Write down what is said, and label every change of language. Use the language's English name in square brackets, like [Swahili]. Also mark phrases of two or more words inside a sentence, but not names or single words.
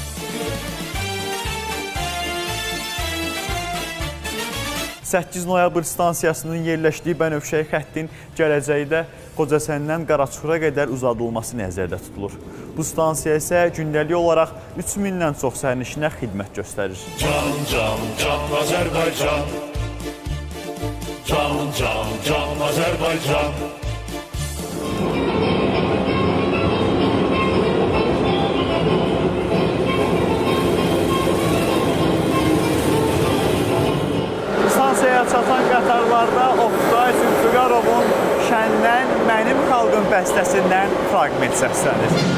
[Azerbaijani] "8 noyabr stansiyasının yerləşdiyi Bənövşəyi xəttin gələcəkdə Qocasəndən Qaraçuxura qədər uzadılması nəzərdə tutulur. Bu stansiya isə gündəlik olaraq 3000-dən çox sərnişinə xidmət göstərir. Can, can, can Azərbaycan. Can, can, can Azərbaycan. Stansiyaya çatan qatarlarda Oqtay Zülfüqarovun "Şəndən mənim xalqım" bəstəsindən fraqment səslənir.